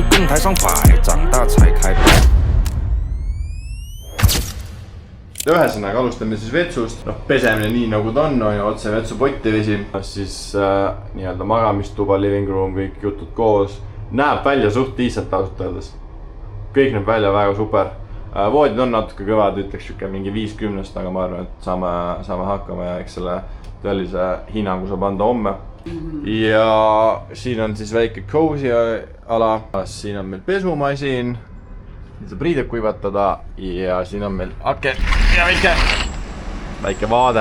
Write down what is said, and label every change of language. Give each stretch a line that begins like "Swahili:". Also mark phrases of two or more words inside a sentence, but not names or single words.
Chinese: 台上摆，长大才开摆。
Estonian: Ühesõnaga alustame siis vetsust, pesemine nii nagu ta on otse vetsupotti vesi, siis nii-öelda magamistuba,
English: living room,
Estonian: kõik jutud koos, näeb välja suht decent ausalt öeldes. Kõik näeb välja väga super. Voodid on natuke kõvad, ütleks mingi 5-10, aga ma arvan, et saame hakkama ja eks selle tõelise hinnangu saab anda homme. Ja siin on siis väike cozy ala, siin on meil pesumasin, saab riided kuivatada ja siin on meil aken ja väike vaade.